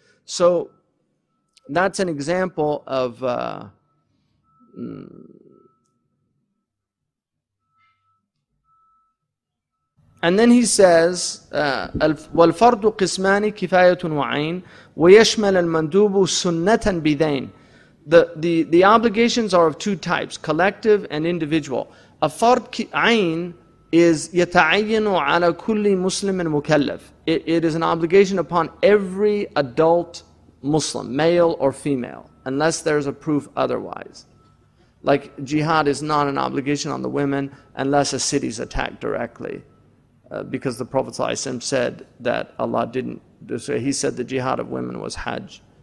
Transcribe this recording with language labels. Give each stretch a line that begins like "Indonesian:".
English: So that's an example of and then he says,
Arabic: وَالْفَرْضُ قِسْمَانِ كِفَايَةٌ وَعَيْنٌ وَيَشْمَلَ الْمَنْدُوبُ سُنَّةً بِدَيْنٍ.
English: The obligations are of two types, collective and individual. A fard ayn is
Arabic: يَتَعَيَّنُ عَلَى كُلِّ مُسْلِمٍ مُكَلَّفٍ.
English: It is an obligation upon every adult Muslim, male or female, unless there's a proof otherwise. Like jihad is not an obligation on the women unless a city is attacked directly. Because the Prophet ﷺ said that Allah didn't, so he said the jihad of women was hajj.